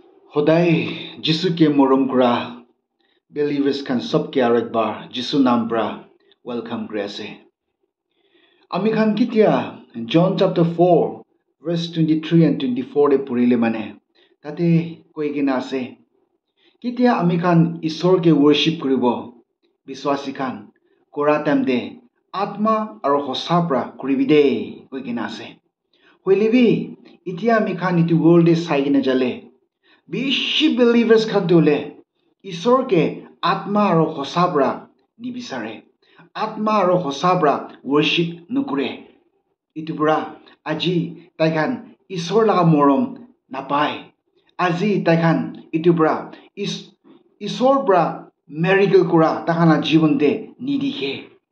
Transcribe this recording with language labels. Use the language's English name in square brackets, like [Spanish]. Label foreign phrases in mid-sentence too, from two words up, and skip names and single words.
[Naga Pidgin] Hodai Jisu ke morom kura believers kan sab ke arak bar Jisu nam pra welcome grace. Ami khan kitia John [English] chapter 4 verse 23 and 24 [Naga Pidgin] de purile mane tate koi gina ase kitia ami khan isor ke worship kuribo biswasi khan kora time de atma aro hosa pra kuribide koi gina ase hoilibi itia ami khan itu world de sai gina jale bishi believers khadule isor ke atma aro hosabra nibisare atma aro hosabra worship nukure itupura aji taikan isor laga morom napai aji taikan itupura isor bra miracle kura takana jibon de nidikhe